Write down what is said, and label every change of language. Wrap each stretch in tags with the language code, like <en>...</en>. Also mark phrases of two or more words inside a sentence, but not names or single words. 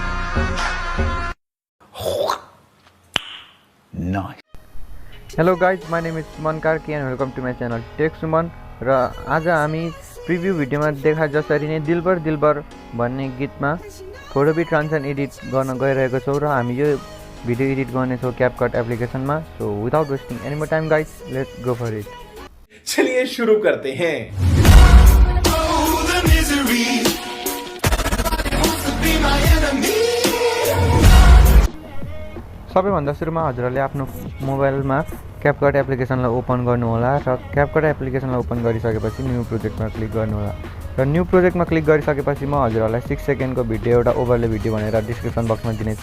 <en>Nice. Hello guys, my name is Suman Karki and welcome to my channel Tech Suman.</en> <ne>र आज हामी प्रिभ्यू भिडियोमा देखा जसरी नै दिलबर दिलबर भन्ने गीतमा</ne> <en>photo beat transition</en> <ne>एडिट गर्न गइरहेको छौं र हामी यो भिडियो एडिट गर्ने छौं क्यापकट एप्लिकेसनमा.</ne> <en>so without wasting any more time guys, let's go for it.</en> <hi>चलिए शुरू करते हैं.</hi> <ne>सबैभन्दा सुरुमा हजुरहरूले आफ्नो मोबाइलमा क्यापकट एप्लिकेसनलाई ओपन गर्नु होला र क्यापकट एप्लिकेसनलाई ओपन गरिसकेपछि</ne> <en>new project</en> <ne>क्लिक गर्नु होला र</ne> <en>new project</en> <ne>क्लिक गरिसकेपछि म हजुरहरूलाई 6 सेकेन्डको भिडियो एउटा</ne> <en>overlay video</en> <ne>भनेर</ne> <en>description box</en> <ne>दिनेछु.</ne>